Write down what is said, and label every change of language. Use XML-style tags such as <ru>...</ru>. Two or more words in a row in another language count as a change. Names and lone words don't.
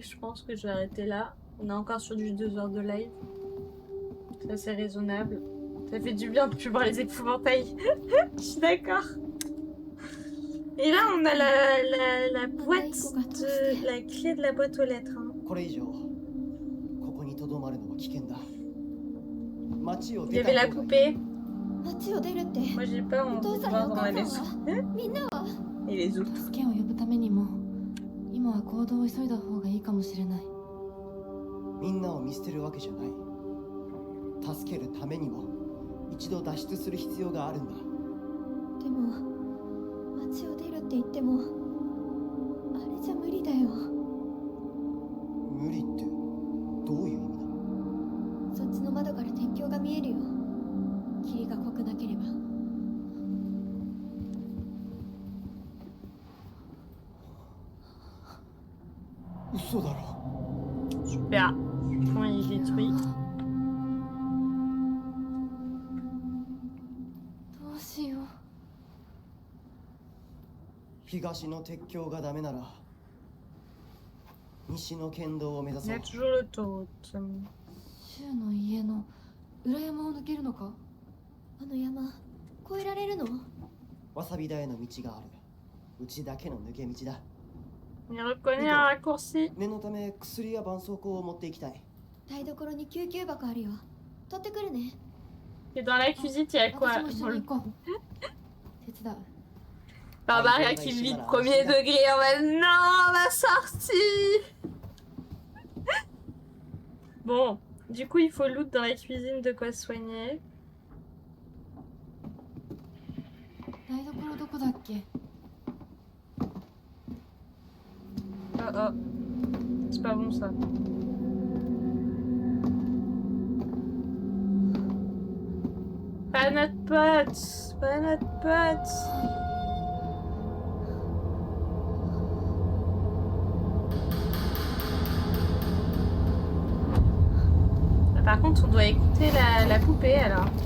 <fr>Je pense que je vais arrêter là. On est encore sur du 2 heures de live. Ça, c'est raisonnable. Ça fait du bien de plus voir les épouvantails. Je suis d'accord. Et là, on a la boîte de... la clé de la boîte aux lettres. Hein.</fr> <ja>これ以上ここにとどまるのは危険だ。街を</ja> <fr>Il y</fr> <ja>出た</ja> <fr>avait la</fr> <ja>方がいい。</ja> <fr>poupée.</fr> <ja>街を出るって</ja> <fr>Moi, j'ai pas</fr> <ja>お</ja> <fr>envie</fr> <ja>父</ja> <fr>de</fr> <ja>さんや</ja> <fr>voir</fr> <ja>お</ja> <fr>dans</fr> <ja>母</ja> <fr>la</fr> <ja>さん</ja> <fr>maison.</fr> <ja>はみんなは</ja> <fr>Et les autres.</fr> <ja>助けを呼ぶためにも今は行動を急いだ方がいいかもしれない。みんなを見捨てるわけじゃない。助けるためにも一度脱出する必要があるんだ。でも街を出るって言ってもあれじゃ無理だよ。無理ってどういう意味だ。そっちの窓から天井が見えるよ。霧が濃くなければ。嘘だろ。</ja> <fr>Super. Point il est détruit.</fr> <ja>どうしよう。東の鉄橋がダメなら西の県道を目指</ja> <fr>Il</fr> <ja>そ</ja> <fr>y</fr> <ja>う</ja> <fr>a。toujours l'autoroute.</fr> <ja>シュウの家の裏山を抜けるのか。あの山越えられるの。わさび田への道がある。うちだけの抜け道だ。</ja> <fr>Il reconnaît un raccourci.</fr> <ja>念のため薬や絆創膏を持っていきたい。台所に救急箱あるよ。取ってくるね。</ja> <fr>Et dans la cuisine, il y a quoi?</fr> <ja>私も一緒に行こう。手伝う。</ja> <fr>Barbaria qui vit de premier degré en mode non, ma sortie. Bon, du coup, il faut loot dans la cuisine de quoi se soigner.</fr> <ja>台所どこだっけ。</ja> <fr>Oh oh. C'est pas bon ça. Pas notre pote. Pas notre pote. Par contre, on doit écouter la poupée alors.</fr>